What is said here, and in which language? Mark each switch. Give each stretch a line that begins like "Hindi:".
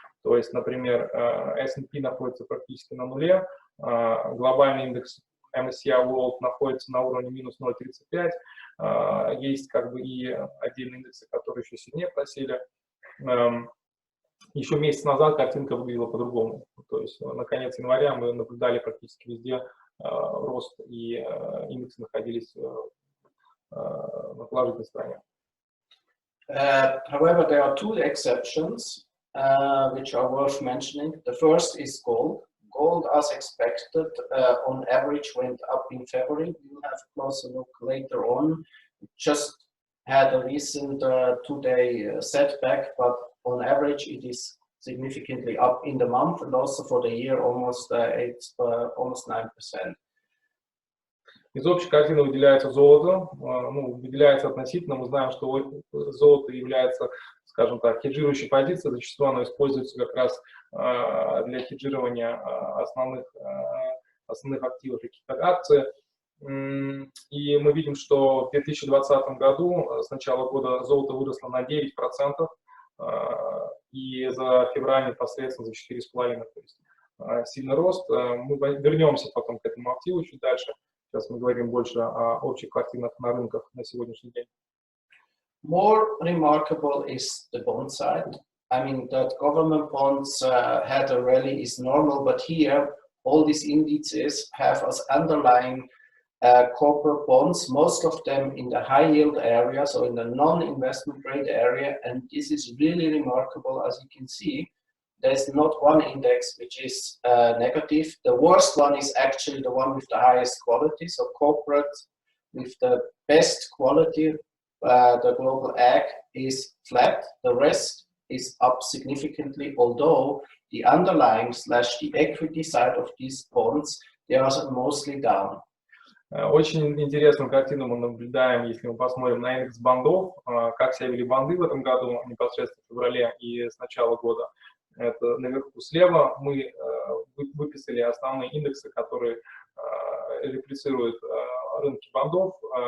Russian: То есть, например, S&P находится практически на нуле, глобальный индекс MSCI World находится на уровне минус 0,35, есть как бы и отдельные индексы, которые еще сильнее просели. Еще месяц назад картинка выглядела по-другому, то есть на конец января мы наблюдали практически везде рост, и индексы находились на положительной стороне.
English: However, there are two exceptions which are worth mentioning. The first is gold. Gold, as expected, on average went up in February. We'll have a closer look later on. It just had a recent 2-day setback, but on average it is significantly up in the month, and also for the year almost 9%.
Russian: Из общей картины выделяется золото, ну, выделяется относительно, мы знаем, что золото является, скажем так, хеджирующей позицией, зачастую оно используется как раз для хеджирования основных активов, каких-то акций. И мы видим, что в 2020 году с начала года золото выросло на 9%, и за февраль непосредственно за 4,5%. То есть сильный рост. Мы вернемся потом к этому активу чуть дальше. Сейчас мы говорим больше о общих картинах на рынках на сегодняшний день.
English: More remarkable is the bond side. I mean, that government bonds had a rally is normal, but here all these indices have as underlying corporate bonds, most of them in the high yield area, so in the non-investment grade area, and this is really remarkable. As you can see, there's not one index which is negative. The worst one is actually the one with the highest quality, so corporate with the best quality, the global ag is flat, the rest is up significantly, although the underlying / the equity side of these bonds, they are mostly down.
Russian: Очень интересную картину мы наблюдаем, если мы посмотрим на индекс бандов, как себя вели банды в этом году, непосредственно в феврале и с начала года. Это наверху слева мы выписали основные индексы, которые реплицируют рынки бандов.